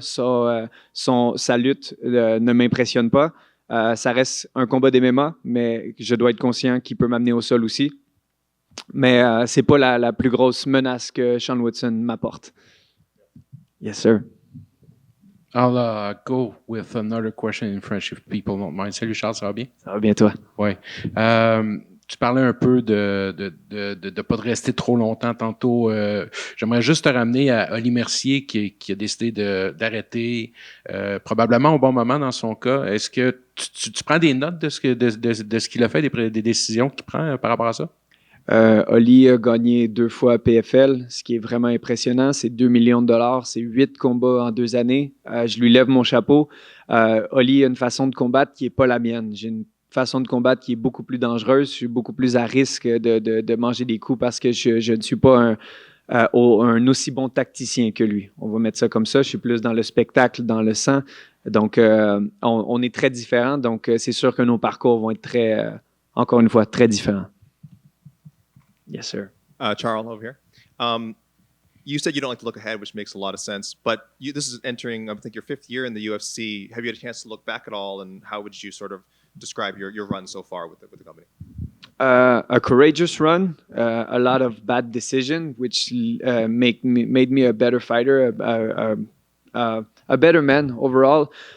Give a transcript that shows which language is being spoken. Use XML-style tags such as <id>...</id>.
<fr>Sa lutte ne m'impressionne pas. Ça reste un combat d'MMA, mais je dois être conscient qu'il peut m'amener au sol aussi. Mais c'est pas la plus grosse menace que Sean Woodson m'apporte.</fr> <en>Yes, sir. I'll go with another question in French if people don't mind.</en> <fr>Salut Charles, ça va bien? Ça va bien, toi? Oui. Tu parlais un peu de pas de rester trop longtemps tantôt. J'aimerais juste te ramener à Oli Mercier qui a décidé d'arrêter probablement au bon moment dans son cas. Est-ce que tu prends des notes de ce qu'il a fait, des décisions qu'il prend par rapport à ça? Oli a gagné 2 fois PFL, ce qui est vraiment impressionnant. C'est 2 millions de dollars, c'est 8 combats en 2 années. Je lui lève mon chapeau. Oli a une façon de combattre qui n'est pas la mienne. J'ai une façon de combattre qui est beaucoup plus dangereuse. Je suis beaucoup plus à risque de manger des coups parce que je ne suis pas un aussi bon tacticien que lui. On va mettre ça comme ça. Je suis plus dans le spectacle, dans le sang. Donc, on est très différents. Donc, c'est sûr que nos parcours vont être encore une fois, très différents.</fr> <en>Yes, sir. Charles, over here. You said you don't like to look ahead, which makes a lot of sense. But this is entering, I think, your 5th year in the UFC. Have you had a chance to look back at all, and how would you sort of describe your run so far with the company? A courageous run, a lot of bad decisions, which made me a better fighter, a better man overall.</en>